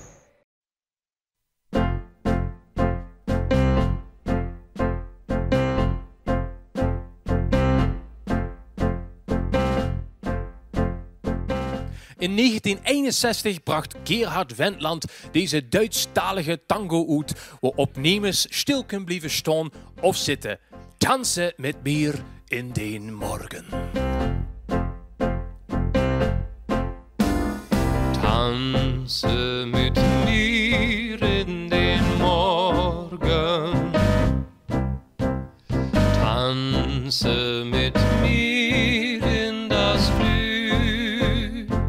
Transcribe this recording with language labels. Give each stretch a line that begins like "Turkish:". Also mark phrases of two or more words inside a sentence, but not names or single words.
Dutch: In 1961 bracht Gerhard Wendland deze Duitsstalige tango uit, waarop nemens stil kunnen blijven staan of zitten.
German: Tanzen met mir in den Morgen. Tanze mit mir in den Morgen. Tanze mit mir in das Glück.